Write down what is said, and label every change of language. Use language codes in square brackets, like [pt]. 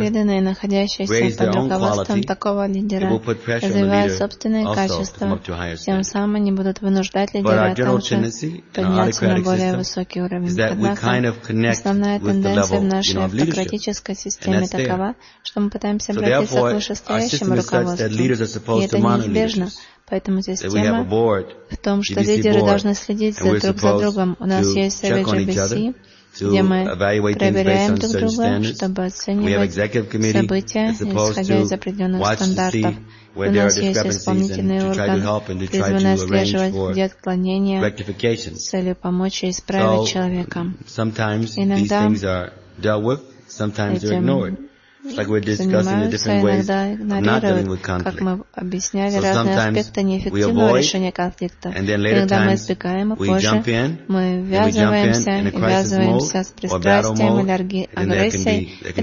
[en] raise their own quality, they will put pressure on the leader also to come up to higher standards. But our general tendency in our autocratic system is that we kind of connect with the level of leadership, and that's there. So therefore, our system is such that leaders are supposed to monitor leaders. [ru] Поэтому здесь тема в том, что лидеры должны следить друг за другом. У нас есть совет GBC, где мы проверяем друг друга, чтобы оценивать события, исходя из определенных стандартов. У нас есть исполнительный орган, призванный отслеживать, где отклонения с целью помочь и исправить человека. Иногда [en] like we're discussing the different ways of not dealing with conflict. [ru] Как мы объясняли разные аспекты неэффективного решения конфликта. [en] And then later times, we jump in, and we jump in a crisis mode, or battle mode, and then there can be.